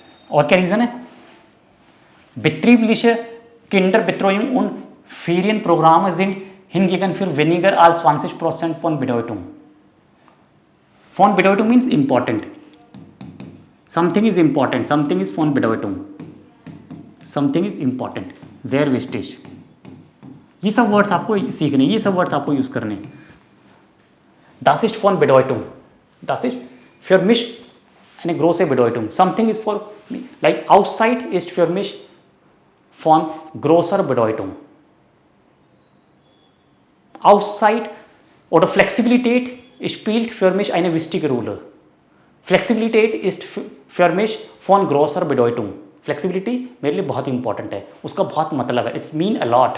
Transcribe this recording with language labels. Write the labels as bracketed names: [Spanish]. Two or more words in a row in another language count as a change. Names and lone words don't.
[Hindi] और क्या रीज़न है? [German] Betriebliche Kinderbetreuung und Ferienprogramme sind hingegen für weniger als 20% von Bedeutung. Von Bedeutung [English] means important. Something is important, something is [German] von Bedeutung. [English] Something is important, [German] sehr wichtig. [Hindi] ये सब वर्ड्स आपको सीखने, ये सब वर्ड्स आपको यूज करने. [German] Das ist von Bedeutung. Das ist für mich eine große Bedeutung. [English] Something is for me. Like outside [German] ist für mich von großer Bedeutung. Outside oder Flexibilität spielt für mich eine wichtige Rolle. Flexibilität ist für mich von großer Bedeutung. [Hindi] Flexibility मेरे लिए बहुत इंपॉर्टेंट है, उसका बहुत मतलब है. [English] it's mean a lot.